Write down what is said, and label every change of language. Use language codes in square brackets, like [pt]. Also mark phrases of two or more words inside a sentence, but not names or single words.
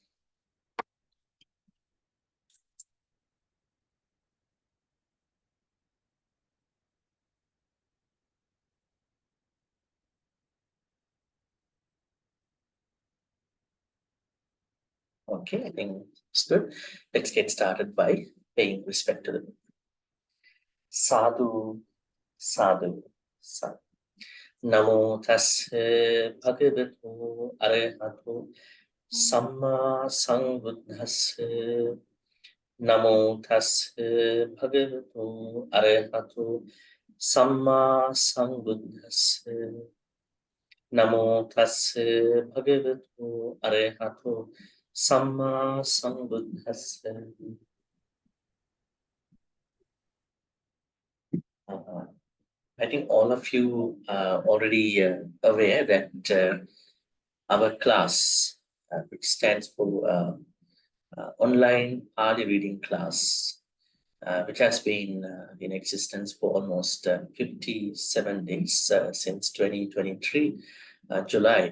[en] Okay, I think it's good. Let's get started by paying respect to them. [pi] Sadhu, sadhu, sadhu. Namo tassa bhagavatu arahatu samma sambuddhassa. Namo tassa bhagavatu arahatu samma sambuddhassa. Namo tassa bhagavatu arahatu Samma Sambuddhassa. [en] I think all of you are already aware that our class, which stands for online Pali reading class, which has been in existence for almost 57 days since 2023, July.